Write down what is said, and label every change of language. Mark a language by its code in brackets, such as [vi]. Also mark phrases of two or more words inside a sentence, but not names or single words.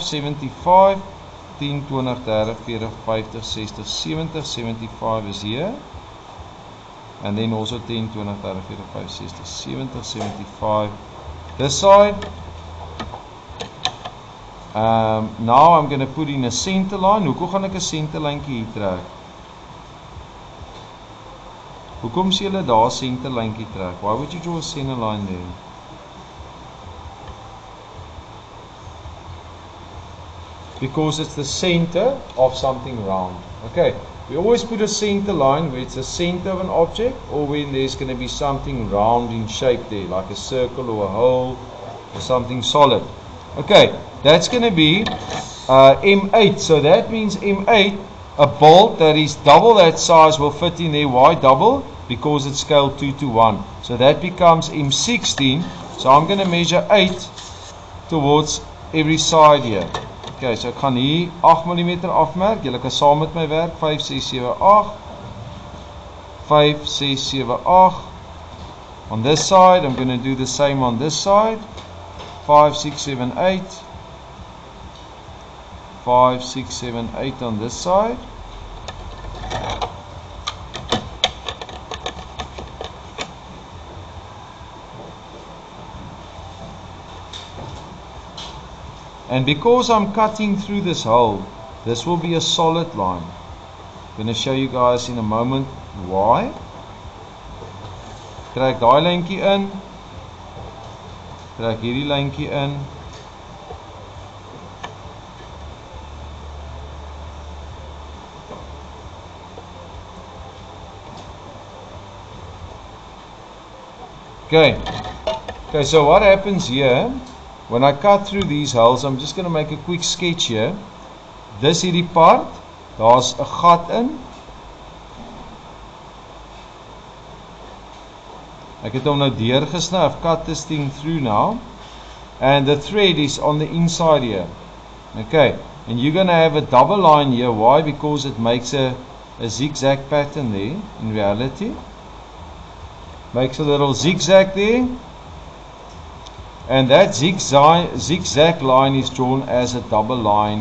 [en] 75, 10, 20, 30, 40, 50, 60, 70. 75 is here. And then also 10, 20, 30, 40, 50, 60, 70, 75. This side. Now I'm going to put in a center line. [af] Hoekom gaan ek 'n center lyntjie hier trek? Hoekom sê julle daar center lyntjie trek? [en] Why would you draw a center line there? Because it's the center of something round. Okay, we always put a center line where it's the center of an object or when there's going to be something round in shape there, like a circle or a hole or something solid. Okay, that's going to be M8. So that means M8, a bolt that is double that size will fit in there. Why double? Because it's scale 2 to 1. So that becomes M16. So I'm going to measure 8 towards every side here. [af] Okay, so ek gaan hier 8 mm afmerk. Julle kan saam met my werk. [en] 5, 6, 7, 8. 5, 6, 7, 8. On this side, I'm going to do the same on this side. 5, 6, 7, 8. 5, 6, 7, 8 on this side. And because I'm cutting through this hole, this will be a solid line. I'm going to show you guys in a moment why. [af] Trek daai lyntjie in. Trek hierdie lyntjie in. [en] Okay, so what happens here? When I cut through these holes, I'm just going to make a quick sketch here. [af] This hierdie part, daar's 'n gat in. Ek het hom nou deurgesny. [en] I've cut this thing through now. And the thread is on the inside here. Okay, and you're going to have a double line here. Why? Because it makes a zigzag pattern there in reality. Makes a little zigzag there. And that zigzag line is drawn as a double line.